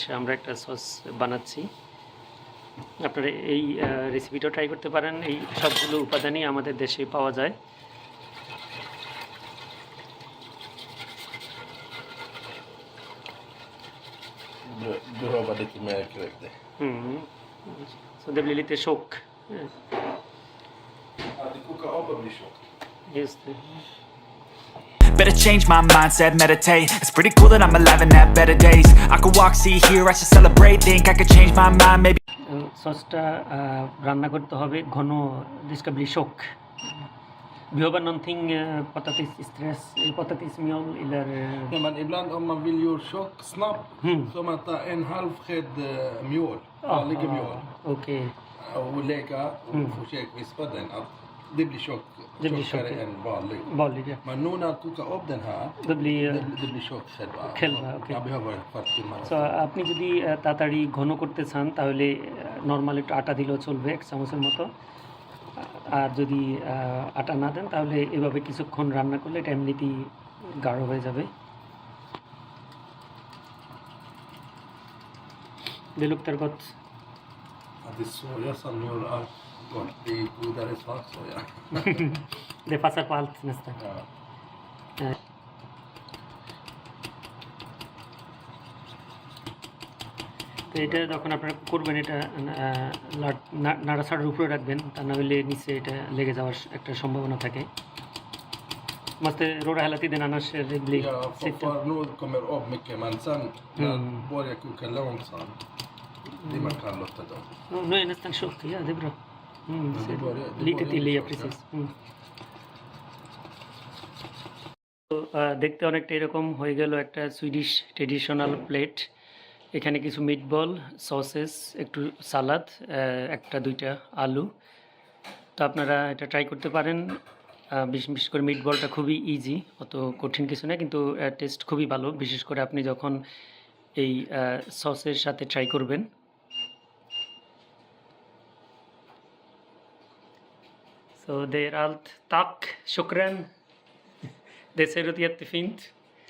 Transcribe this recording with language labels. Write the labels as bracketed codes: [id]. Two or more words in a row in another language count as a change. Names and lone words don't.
[bn] আমরা একটা সস বানাচ্ছি, আপনারা এই রেসিপিটা ট্রাই করতে পারেন। এই সবগুলো উপাদানই আমাদের দেশে পাওয়া যায়। [sv] Behöver lite mer grädde. Så det blir lite tjock. Att det kokar av och blir tjockt. Just det. [en] Better change my mindset, meditate. It's pretty cool that I'm alive and have better days. I could walk, see, hear, I should celebrate. Think I could change my mind, maybe. [bn] সসটা রান্না করতে হবে ঘন, [sv] det ska bli tjock. Behöver någonting potatismjöl eller... Ja, men ibland om man vill göra tjock snabbt så man tar en halv sked mjöl, vanlig mjöl. Okej. Och lägga och försöka vispa den att det blir tjockare än vanlig. Men nu när jag kokar upp den här, det blir tjock själva. Okay. Jag behöver ett par timmar. [bn] Så আপনি যদি তাড়াতাড়ি ঘন করতে চান তাহলে নর্মাল একটু আটা দিলেও চলবে, 1 চামচের মতো। আর যদি আটা না দেন তাহলে এভাবে কিছুক্ষণ রান্না করলে এটা এমনিতেই গাঢ় হয়ে যাবে। [sv] Det luktar gott. Ja, det är soja som gör allt gott. Det är godare svart soja. Det passar på allt nästan. Ja. [bn] তো এটা যখন আপনারা করবেন এটা নাড়াচাড়ার উপরে রাখবেন, তা না হলে নিচে এটা লেগে যাওয়ার একটা সম্ভাবনা থাকে। [sv] Måste råda hela tiden annars blir Ja, för nu kommer upp mycket men sen när börjar koka långsamt. Det man kan låta då. Nu är nästan tjockt, ja det är bra. Lite till, ja precis. [bn] তো দেখতে অনেকটা এরকম হয়ে গেল একটা [en] Swedish traditional plate. [bn] এখানে কিছু [en] meatball, sausage, [bn] একটু সালাদ, 1-2টা আলু। তো আপনারা এটা ট্রাই করতে পারেন। বিশেষ করে মিটবলটা খুবই ইজি, অত কঠিন কিছু না, কিন্তু টেস্ট খুবই ভালো, বিশেষ করে আপনি যখন এই সসের সাথে ট্রাই করবেন। [sv] Så det är allt. Tack, shukran. Det ser ut jättefint.